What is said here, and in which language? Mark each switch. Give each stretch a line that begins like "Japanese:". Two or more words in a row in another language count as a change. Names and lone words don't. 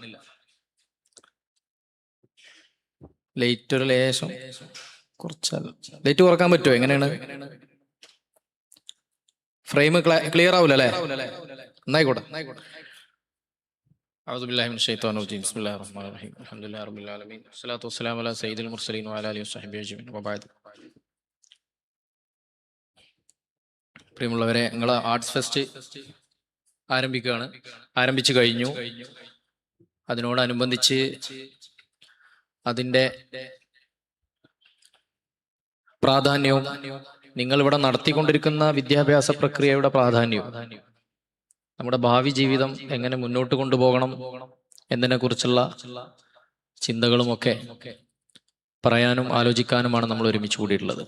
Malayalam: ലൈറ്റ് ഒരു ലേശം കുറച്ചല്ല, ലൈറ്റ് കുറക്കാൻ പറ്റുമോ? എങ്ങനെയാണ്?
English: frame clear
Malayalam: ആവൂല അല്ലേ? എന്നായിക്കോട്ടെ.
Arabic: أعوذ بالله من الشيطان الرجيم بسم الله الرحمن الرحيم الحمد لله رب العالمين والصلاة والسلام على سيد المرسلين وعلى آله وصحبه أجمعين وبعد.
Malayalam: പ്രിയമുള്ളവരെ, നിങ്ങൾ
English: arts fest
Malayalam: ആരംഭിച്ചു കഴിഞ്ഞു. അതിനോടനുബന്ധിച്ച് അതിൻ്റെ പ്രാധാന്യവും നിങ്ങൾ ഇവിടെ നടത്തിക്കൊണ്ടിരിക്കുന്ന വിദ്യാഭ്യാസ പ്രക്രിയയുടെ പ്രാധാന്യവും നമ്മുടെ ഭാവി ജീവിതം എങ്ങനെ മുന്നോട്ട് കൊണ്ടുപോകണം എന്നതിനെ കുറിച്ചുള്ള ചിന്തകളുമൊക്കെ പറയാനും ആലോചിക്കാനുമാണ് നമ്മൾ ഒരുമിച്ച് കൂടിയിട്ടുള്ളത്.